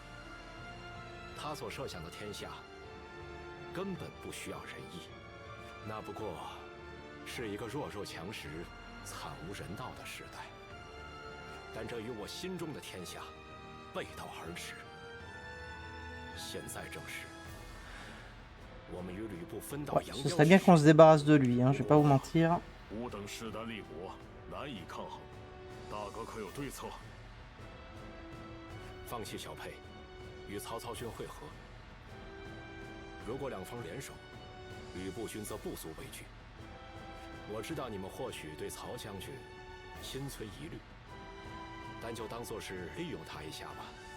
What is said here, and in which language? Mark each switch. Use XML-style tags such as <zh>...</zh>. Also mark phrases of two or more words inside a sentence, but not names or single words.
<zh>他所设想的天下根本不需要仁义，那不过是一个弱肉强食、惨无人道的时代。但这与我心中的天下背道而驰。现在正是我们与吕布分道</zh> <fr>Ouais,</fr> <zh>扬</zh> <fr>ce</fr> <zh>镳</zh> <fr>serait bien qu'on se débarrasse de lui, hein, je vais pas vous mentir.</fr> <zh>吾等势单力薄，难以抗衡。大哥可有对策？放弃小沛，与曹操军会合。如果两方联手，吕布军则不足为惧。我知道你们或许对曹将军心存疑虑，但就当作是利用他一下吧。</zh>